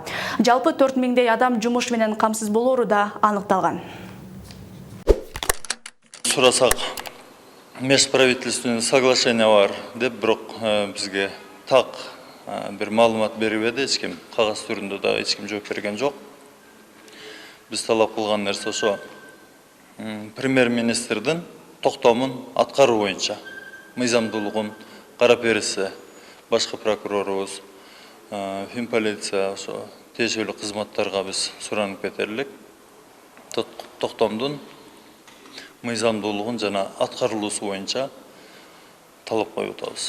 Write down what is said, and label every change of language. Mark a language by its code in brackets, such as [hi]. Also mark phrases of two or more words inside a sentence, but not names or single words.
[ky] Жалпы 4000 адам жумуш менен камсыз болору да аныкталган. Сурасак, [ru] межправительственный соглашение [ky] бар деп, бирок бизге так бир маалымат бербеди, эч ким кагаз түрүндө да эч ким жооп берген жок. Биз талап кылган нерсе шу, Premier-Minister'den токтомун аткаруу боюнча мыйзамдуулугун карап берсе, башкы прокурорубуз, финполиция ошо тиешелүү кызматтарга биз суранып кетерлик. Токтомдун мыйзамдуулугун жана аткарылуусу боюнча талап коюп атабыз.